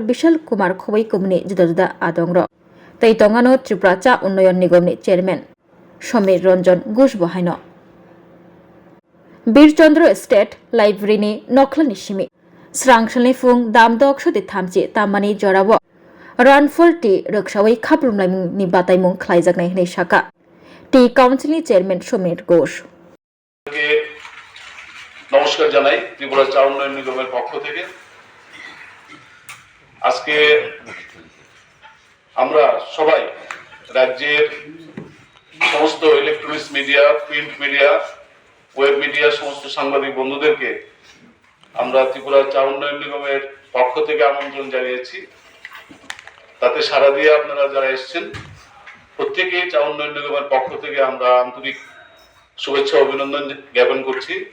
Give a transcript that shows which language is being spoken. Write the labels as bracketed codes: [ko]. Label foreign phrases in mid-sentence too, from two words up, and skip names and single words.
[trp] Bishal Kumar Khobai Kumni Juda Adongro Tei Tongano Tripura Cha Unnoyon Nigomni Chairman Shomir Ranjan Ghosh Bohaino Birchandra State Library ni Noklani Shimi Srangshani Fung Damdok Shodi Thamchi Tamani Jorabo Run for Tea Rokshawai Khabrumlai ni Bataimung Khlaijaknai Hnei Shaka Tea Council ni Chairman Shomir Ghosh [bn] নমস্কার জানাই ত্রিপুরা চা উন্নয়ন নিগমের পক্ষ থেকে আজকে আমরা সবাই রাজ্যের সমস্ত [en] electronics media print media web media [bn] সমস্ত সাংবাদিক বন্ধুদেরকে আমরা ত্রিপুরা চা উন্নয়ন নিগমের পক্ষ থেকে আমন্ত্রণ জানিয়েছি তাতে সাড়া দিয়ে আপনারা যারা এসেছেন প্রত্যেকেই চা উন্নয়ন নিগমের পক্ষ থেকে আমরা আন্তরিক শুভেচ্ছা অভিনন্দন জ্ঞাপন করছি